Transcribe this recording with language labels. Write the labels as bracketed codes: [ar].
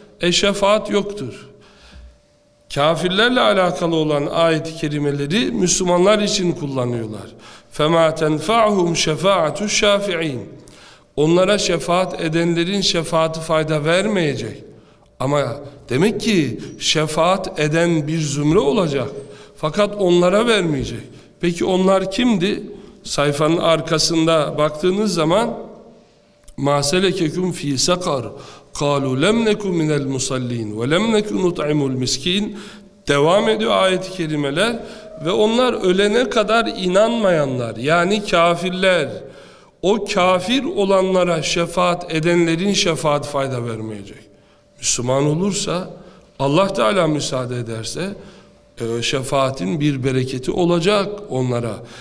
[tr] Şefaat yoktur. Kafirlerle alakalı olan ayet-i kerimeleri Müslümanlar için kullanıyorlar. [ar] فَمَا تَنْفَعْهُمْ شَفَاعَةُ الشَّافِعِينَ [tr] Onlara şefaat edenlerin şefaati fayda vermeyecek. Ama demek ki şefaat eden bir zümre olacak. Fakat onlara vermeyecek. Peki onlar kimdi? Sayfanın arkasında baktığınız zaman [ar] مَا سَلَكَكُمْ ف۪ي سَقَرُ قَالُوا لَمْ نَكُمْ مِنَ الْمُسَلِّينَ وَلَمْ نَكُمْ نُطْعِمُ الْمِسْك۪ينَ [tr] devam ediyor ayet-i kerimeler ve onlar ölene kadar inanmayanlar, yani kafirler, o kafir olanlara şefaat edenlerin şefaat fayda vermeyecek. Müslüman olursa, Allah Teala müsaade ederse şefaatin bir bereketi olacak onlara.